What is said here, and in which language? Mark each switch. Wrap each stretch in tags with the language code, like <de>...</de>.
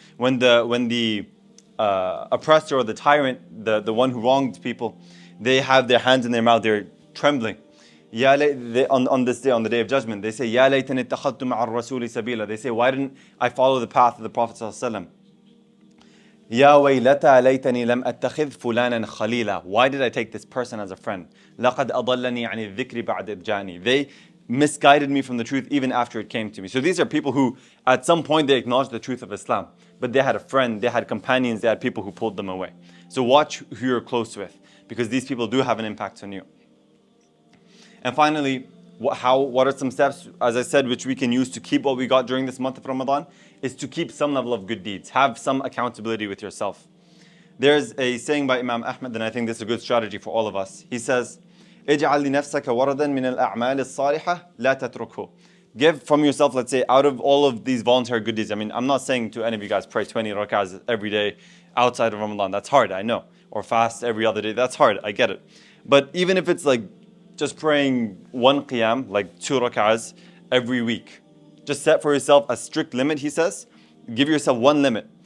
<en>When the oppressor or the tyrant, the one who wronged people, they have their hands in their mouth, they're trembling. On this day, on the Day of Judgment, they say,</en> <ar>يَا لَيْتَنِ اتَّخَذْتُ مَعَ الرَّسُولِ سَبِيلًا.</ar> <en>They say, why didn't I follow the path of the Prophet ﷺ?</en> <ar>يَا وَيْلَتَى لَيْتَنِي لَمْ أَتَّخِذْ فُلَانًا خَلِيلًا.</ar> <en>Why did I take this person as a friend?</en> <ar>لَقَدْ أَضَلَّنِي عَنِ الذِّكْرِ بَعْدَ إِذْ جَاءَنِي.</ar> <en>misguided me from the truth even after it came to me. So these are people who, at some point, they acknowledged the truth of Islam, but they had a friend, they had companions, they had people who pulled them away. So watch who you're close with, because these people do have an impact on you. And finally, what are some steps, as I said, which we can use to keep what we got during this month of Ramadan, is to keep some level of good deeds. Have some accountability with yourself. There's a saying by Imam Ahmad, and I think this is a good strategy for all of us. He says,</en> <ar>اجعل لنفسك وردا من الأعمال الصالحة لا تتركه.</ar> <en>Give from yourself, let's say, out of all of these voluntary good deeds. I mean, I'm not saying to any of you guys pray 20 rak'ahs every day outside of Ramadan. That's hard, I know. Or fast every other day. That's hard, I get it. But even if it's like just praying one qiyam, like 2 rak'ahs every week, just set for yourself a strict limit, he says. Give yourself one limit.</en>